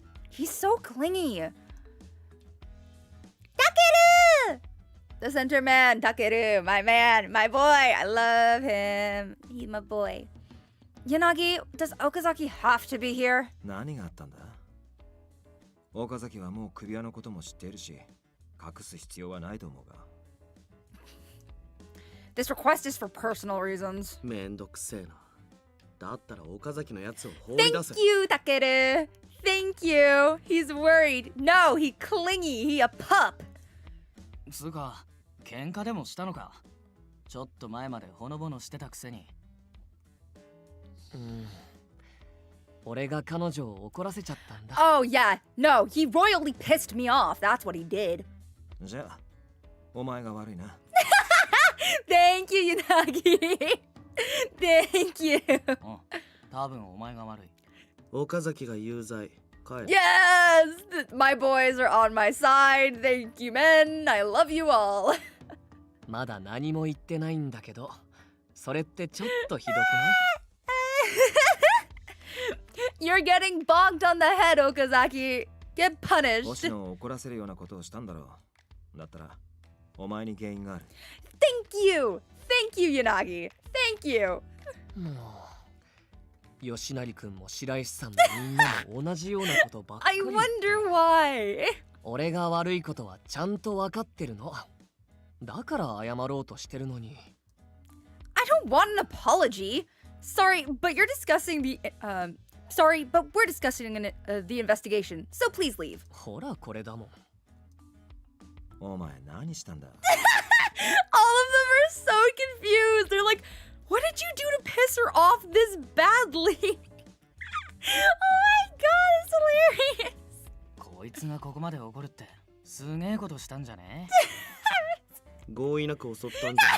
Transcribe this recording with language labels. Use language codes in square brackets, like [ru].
[en] He's so clingy. Takeru! The center man, Takeru, my man, my boy. I love him. He's my boy. Yanagi, does Okazaki have to be here? [ja] 何があったんだ? Okazaki はもう首輪のことも知っているし、隠す必要はないと思うが。 [en] This request is for personal reasons. [ja] めんどくせえな。だったらOkazakiのやつを放り出せ。 [en] Thank you, Takeru. Thank you. He's worried. No, he clingy. He a pup. [ja] つうか、喧嘩でもしたのか。ちょっと前までほのぼのしてたくせに。俺が彼女を怒らせちゃったんだ。 [en] Oh, yeah. No, he royally pissed me off. That's what he did. [ja] じゃあお前が悪いな。 [en] Thank you, Yanagi. Thank you. [ja] 多分お前が悪い。岡崎が有罪。帰る。 [en] Yes! My boys are on my side. Thank you, men. I love you all. [ja] まだ何も言ってないんだけど、それってちょっとひどくない？ [en] You're getting bonked on the head, Okazaki. Get [ja] 星 [en] punished. [ja] 野を怒らせるようなことをしたんだろう。だったらお前に原因がある。 [en] Thank you. Thank you, Yanagi. Thank you. [ja] もう吉成くんも白石さんもみんなも同じようなことばっか [en] I [ja] り。 [en] wonder why. [ja] 俺が悪いことはちゃんと分かってるの。だから謝ろうとしてるのに。 [en] I don't want an apology. Sorry, but you're discussing the Sorry, but we're discussing the investigation. So please leave. [ja] ほらこれだもん。お前何したんだ？ [en] All of them are so confused. They're like, what did you do to piss her off this badly? Oh my god, it's hilarious. [ja] こいつがここまで怒るってすげえことしたんじゃね？合意なく襲ったんじゃない。